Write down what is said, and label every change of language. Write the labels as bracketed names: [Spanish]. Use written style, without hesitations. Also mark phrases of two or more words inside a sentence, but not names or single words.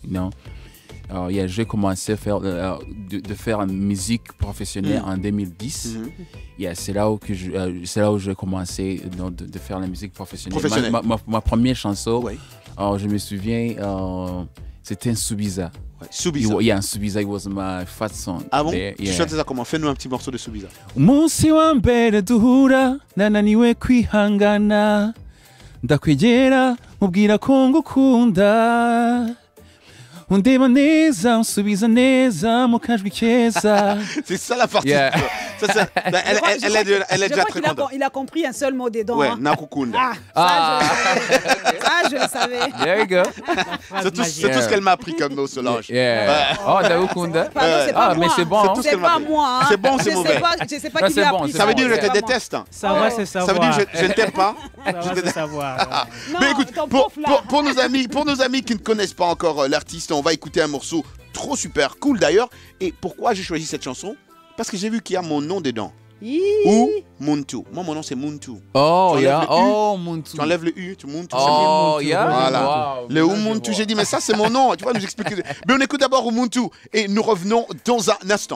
[French] J'ai commencé à faire de faire une musique professionnelle en 2010. C'est là où j'ai commencé de faire la musique professionnelle. Ma première chanson, je me souviens, c'était un Subiza. Subiza. [English] Yeah, Subiza, it was my first song. [French] Ah bon? Tu chantais ça comment? Fais-nous un petit morceau de Subiza. [Kinyarwanda] Umunsi wa mbere duhura nananiwe kwihangana ndakwegera mubwira ko ngukunda undeba neza unsubiza neza mu kajwi keza. [French] C'est ça la partie. Elle est déjà très contente. Il a compris un seul mot dedans. Ouais, Nakukunda. Ça, je le savais. [English] There you go. [French] C'est tout ce qu'elle m'a appris comme mot, Solange. Oh, Nakukunda. Mais c'est bon. C'est pas moi. C'est bon, c'est mauvais. Je sais pas qui lui a appris. Ça veut dire que je te déteste. Ça va, c'est savoir. Ça veut dire que je ne t'aime pas. Ça va, c'est savoir. Mais écoute, pour nos amis qui ne connaissent pas encore l'artiste, on va écouter un morceau trop super cool d'ailleurs. Et pourquoi j'ai choisi cette chanson? Parce que j'ai vu qu'il y a mon nom dedans. Ou Muntu. Moi, mon nom c'est Muntu. [English] Oh, yeah. Oh, Muntu. [French] Tu enlèves le U, tu Muntu. [English] Oh, yeah. [French] Voilà. Wow. Le Muntu, j'ai dit, mais ça c'est mon nom. Tu vas nous expliquer. Mais on écoute d'abord Muntu et nous revenons dans un instant.